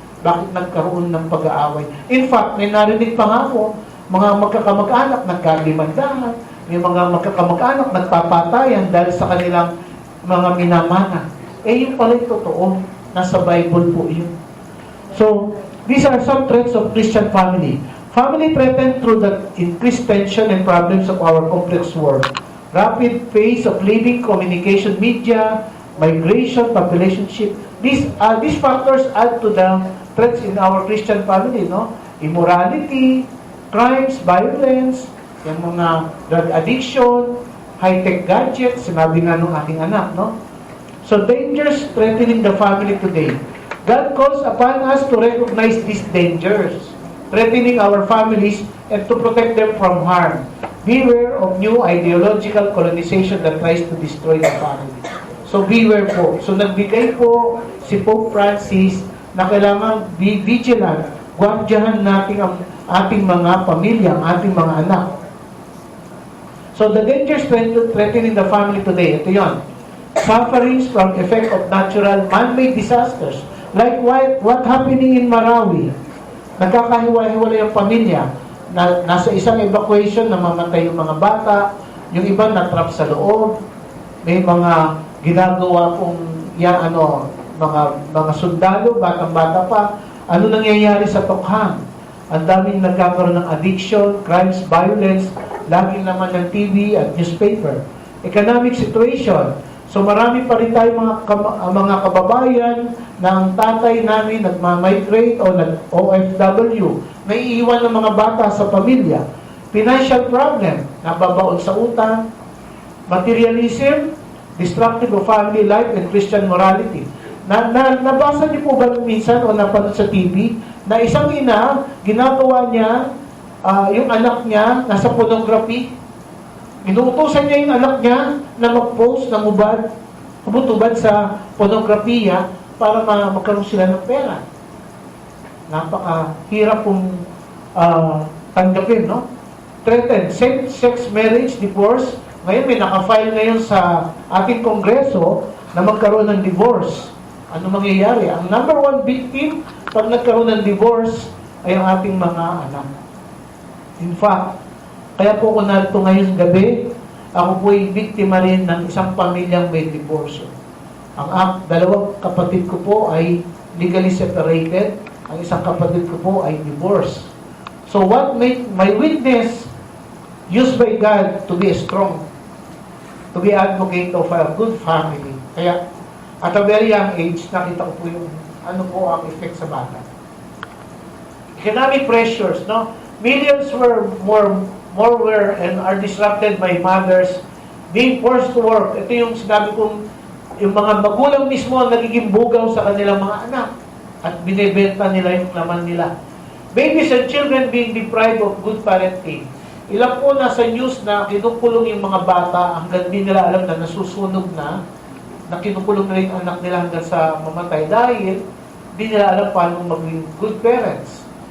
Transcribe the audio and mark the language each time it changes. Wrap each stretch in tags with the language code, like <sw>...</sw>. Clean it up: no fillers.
<tl>Bakit nagkaroon ng pag-aaway? In fact, may narinig pa nga ako, mga magkakamag-anak nagkalimandahan, may mga magkakamag-anak nagpapatayan dahil sa kanilang mga minamana. Yun pala yung totoo. Nasa Bible po yun.</tl> <en>So, these are some threats of Christian family. Family threatened through the increased tension and problems of our complex world. Rapid pace of living, communication, media, migration, population shift. These factors add to the threats in our Christian family, no?</en> <tl>Immorality, crimes, violence, yung mga drug addiction, high-tech gadgets, sinabi nga nung aking anak, no?</tl> <en>So, dangers threatening the family today. God calls upon us to recognize these dangers, threatening our families and to protect them from harm. Beware of new ideological colonization that tries to destroy the family. So, beware po.</en> <tl>So, nagbigay po si Pope Francis na kailangan be vigilant, guardiahan natin ang ating mga pamilya, ang ating mga anak.</tl> <en>So, the dangers threatening the family today,</en> <tl>ito yon.</tl> <en>Sufferings from effect of natural man-made disasters. Like what happening in Marawi.</en> <tl>Nagkakahiwa-hiwalay ang pamilya. Nasa isang evacuation, namamatay yung mga bata, yung iba na-trap sa loob, may mga ginagawa pong mga sundalo, batang-bata pa. Ano nangyayari sa Tokhang? Ang daming nagkakaroon ng addiction, crimes, violence, laging naman ng TV at newspaper. Economic situation. So marami pa rin tayo mga kababayan na ang tatay namin nagmamigrate o nag-OFW. May iwan ng mga bata sa pamilya. Financial problem, nababaon sa utang.</tl> <en>Materialism, destructive of family life and Christian morality.</en> <tl>Nabasa niyo po ba minsan o napanood sa TV na isang ina, ginagawa niya, yung anak niya nasa pornography. Inuutosan niya yung anak niya na mag-post, na humutubad sa pornografiya para magkaroon sila ng pera. Napakahirap pong tanggapin, no?</tl> <en>Threatened, same-sex marriage, divorce.</en> <tl>Ngayon, may nakafile ngayon sa ating kongreso na magkaroon ng divorce. Ano mangyayari? Ang number one victim pag nagkaroon ng divorce ay ang ating mga anak. In fact, kaya po ako narito ngayong gabi, ako po ay biktima rin ng isang pamilyang may divorce. Ang dalawang kapatid ko po ay legally separated. Ang isang kapatid ko po ay divorced.</tl> <en>So what made my witness used by God to be strong, to be advocate of a good family.</en> <tl>Kaya at a very young age, nakita ko po yung ano po ang effect sa bata.</tl> <en>Economic pressures, no? Millions were more were and are disrupted by mothers being forced to work.</en> <tl>Ito yung sinabi kong yung mga magulang mismo ang nagiging bugaw sa kanilang mga anak at binebenta nila yung laman nila.</tl> <en>Babies and children being deprived of good parenting.</en> <tl>Ilan po nasa news na kinukulong yung mga bata hanggang di nila alam na nasusunog na kinukulong na yung anak nila hanggang sa mamatay dahil di nila alam paano maging good parents.</tl>